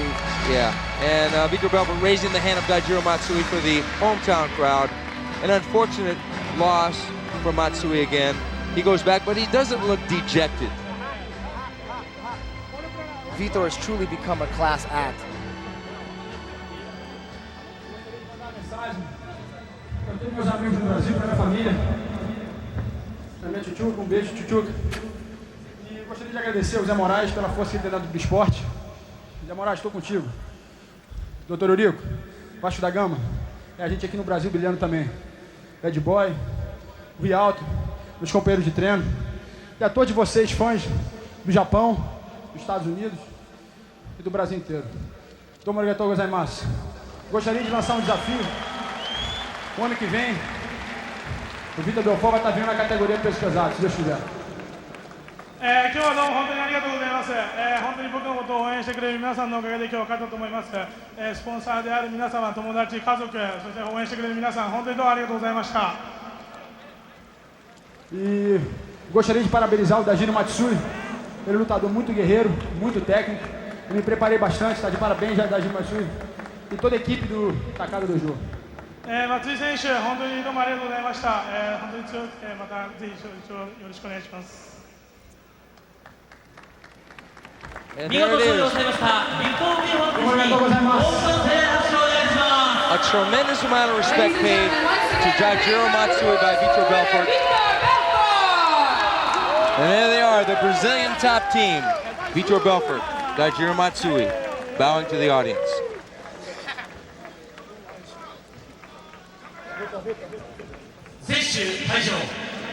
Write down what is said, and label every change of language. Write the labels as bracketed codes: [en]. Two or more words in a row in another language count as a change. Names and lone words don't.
[en] Yeah, and Vitor-Belfort raising the hand of Daijiro-Matsui for the hometown crowd. An unfortunate loss for Matsui again. He goes back, but he doesn't look dejected. Vitor has truly become a class act. [pt] Para todos meus amigos do Brasil, para minha família, para minha tchutchuca, beijo, tchutchuca. E gostaria de agradecer ao Zé Moraes pela força que ele tem dado do esporte. Zé Moraes, estou contigo. Doutor Eurico, Baixo da Gama, é a gente aqui no Brasil brilhando também. Bad Boy, o Rialto, meus companheiros de treino. E a todos vocês, fãs do Japão, dos Estados Unidos e do Brasil inteiro. [ja] どうもありがとうございます. [pt] Gostaria de lançar um desafio. O ano que vem, o Vitor-Belfort vai estar vindo na categoria de peso pesado, se Deus quiser. [ja] 今日はどうも本当にありがとうございます。本当に僕のことを応援してくれる皆さんのおかげで今日は勝ったと思います。スポンサーである皆様、友達、家族、そして応援してくれる皆さん、本当にどうもありがとうございました。 [pt] E gostaria de parabenizar o Daijiro-Matsui, ele é um lutador muito guerreiro, muito técnico. Eu me preparei bastante, está de parabéns, Daijiro-Matsui, e toda a equipe do Takada Dojo. [ja] 松井選手、本当にどうもありがとうございました。本当に強くて、またぜひよろしくお願いします。 [en] And there it is. A tremendous amount of respect paid to Daijiro-Matsui by Vitor-Belfort. And there they are, the Brazilian top team. Vitor-Belfort, Daijiro-Matsui, bowing to the audience. [ja] 選手退場。